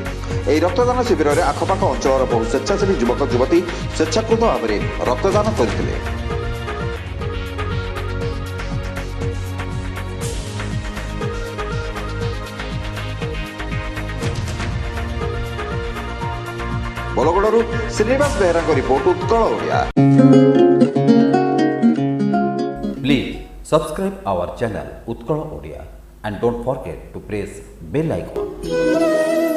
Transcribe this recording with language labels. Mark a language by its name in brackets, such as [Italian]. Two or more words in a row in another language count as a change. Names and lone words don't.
[Odia] ଏହି ରକ୍ତଦାନ ଶିବିରରେ ଆଖପାଖ ଅଞ୍ଚଳର ବହୁ ସ୍ୱେଚ୍ଛାସେବୀ ଯୁବକ ଯୁବତୀ ସ୍ୱେଚ୍ଛାକୃତ ଭାବରେ ରକ୍ତଦାନ କରିଥିଲେ। ବଲଗଡ଼ରୁ ଶ୍ରୀନିବାସ ବେହେରାଙ୍କ ରିପୋର୍ଟ, ଉତ୍କଳ ଓଡ଼ିଆ। [English] Please subscribe our channel Utkal Odia and don't forget to press bell icon.